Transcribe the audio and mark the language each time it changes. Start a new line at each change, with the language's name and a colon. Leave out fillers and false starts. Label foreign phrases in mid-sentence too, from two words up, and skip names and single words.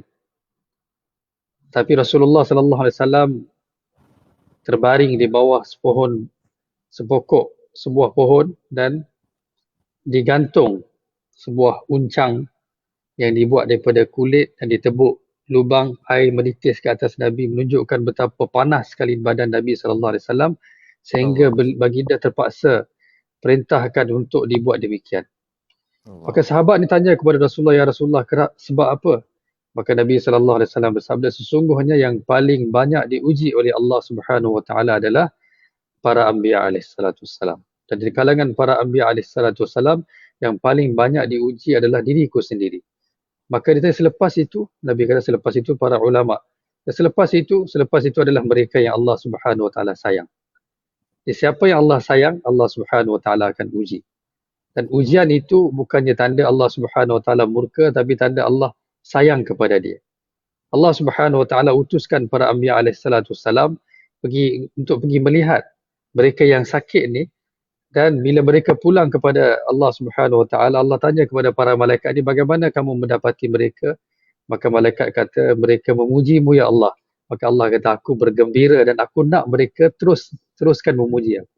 Malay: Tapi Rasulullah
Arabic: sallallahu alaihi wasallam
Malay: terbaring di bawah sebuah pohon dan digantung sebuah uncang yang dibuat daripada kulit dan ditebuk lubang, air menitis ke atas Nabi menunjukkan betapa panas sekali badan Nabi sallallahu alaihi wasallam sehingga baginda terpaksa perintahkan untuk dibuat demikian. Maka sahabat ni tanya kepada Rasulullah,
Arabic: ya Rasulullah,
Malay: sebab apa? Maka Nabi
Arabic: sallallahu alaihi wasallam
Malay: bersabda, sesungguhnya yang paling banyak diuji oleh
Arabic: Allah Subhanahu Wa Taala
Malay: adalah para anbiya
Arabic: alaihi salatu wassalam.
Malay: Dan di kalangan para anbiya
Arabic: alaihi salatu wassalam
Malay: yang paling banyak diuji adalah diriku sendiri. Maka dia tanya selepas itu, Nabi kata selepas itu para ulama. Dan selepas itu adalah mereka yang
Arabic: Allah Subhanahu Wa Taala
Malay: sayang. Jadi siapa yang Allah sayang,
Arabic: Allah Subhanahu Wa Taala
Malay: akan uji. Dan ujian itu bukannya tanda
Arabic: Allah Subhanahu Wa Taala
Malay: murka, tapi tanda Allah sayang kepada dia.
Arabic: Allah Subhanahu Wa Taala
Malay: utuskan para anbiya
Arabic: alaihi salatu wassalam
Malay: untuk pergi melihat mereka yang sakit ni, dan bila mereka pulang kepada
Arabic: Allah Subhanahu Wa Taala,
Malay: Allah tanya kepada para malaikat ni, bagaimana kamu mendapati mereka? Maka malaikat kata, mereka memujimu
Arabic: ya Allah.
Malay: Maka Allah kata, aku bergembira dan aku nak mereka teruskan memuji aku.